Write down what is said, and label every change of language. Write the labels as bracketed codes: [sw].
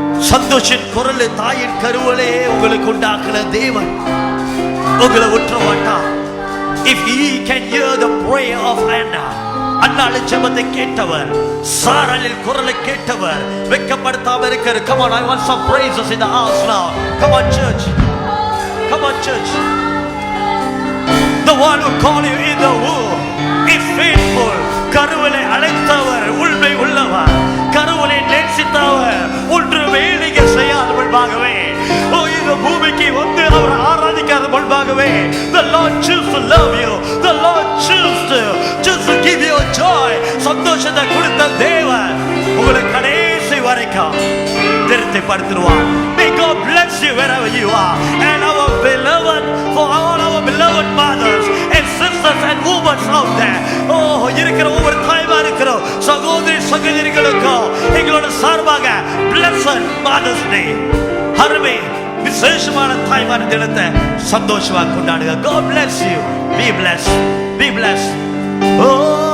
[ta] சந்தோஷின் குரல் தாயின் கருவலே உங்களுக்கு உண்டாக்குன தேவன் உங்களை விட்டுற மாட்டார். [en] If he can hear the prayer of Hannah, [ta] அன்னாளின் ஜெபத்தை கேட்டவர், சாராளின் குரலை கேட்டவர், வெட்கப்படுத்தாம இருக்கிற. [en] Come on, I want some praises in the house now. Come on church. Come on church. The one who called you in the womb is faithful. [ta] கருவிலே அழைத்தவர் உண்மை உள்ளவர். கருவிலே நேசித்தவர் ஒன்று வேலையை செய்யாத முன்பாகவே இந்த பூமிக்கு வந்து அவர் ஆராதிக்காத முன்பாகவே [en] the Lord choose to love you. The Lord choose to give you joy. [ta] சந்தோஷத்தை கொடுத்த தேவன் உங்களை கடைசி வரைக்கும் திருப்திப்படுத்துவார். [en] May God bless you wherever you are. And our beloved, for all our beloved mothers and sisters and women out there, [ta] இருக்கிற ஒவ்வொரு தாய்மார் இருக்கிற சகோதரி சகோதரிகளுக்கு எங்களோட சார்பாக [en] blessed Mother's Day, [ta] அருமை விசேஷமான தாய்மார் தினத்தை சந்தோஷமாக கொண்டாடுங்க. [en] God bless you. Be blessed. Be blessed. Oh